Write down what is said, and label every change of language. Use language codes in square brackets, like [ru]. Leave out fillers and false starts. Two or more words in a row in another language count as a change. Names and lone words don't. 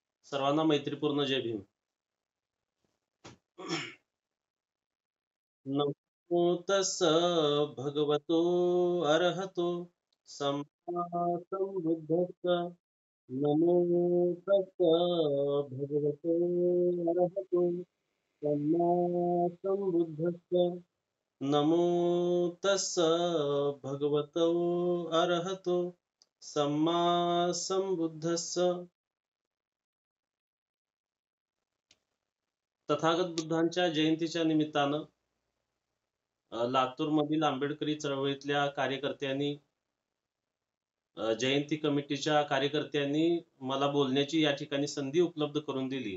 [mr] सर्वांना मैत्रीपूर्ण [pi] जय भीम. नमो तस्स भगवतो अरहतो सम्मा संबुद्धस्स. नमो तस्स भगवतो अरहतो सम्मा संबुद्धस्स. नमो तस्स भगवतो अरहतो सम्मा संबुद्धस्स. [mr] तथागत बुद्धांच्या जयंतीच्या निमित्तानं लातूरमधील आंबेडकरी चळवळीतल्या कार्यकर्त्यांनी, जयंती कमिटीच्या कार्यकर्त्यांनी मला बोलण्याची या ठिकाणी संधी उपलब्ध करून दिली.